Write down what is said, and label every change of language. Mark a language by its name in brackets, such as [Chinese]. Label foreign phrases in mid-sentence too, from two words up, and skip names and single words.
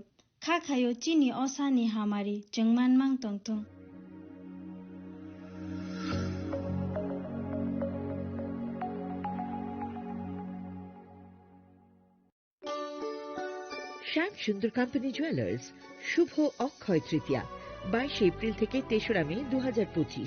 [Kok Borok] Kha khayo chini osa ni hamari jungman mang tong tong. [Bangla] শ্যাম সুন্দর কোম্পানি জুয়েলার্স শুভ অক্ষয় তৃতীয়া 22 এপ্রিল থেকে 3রা মে 2025।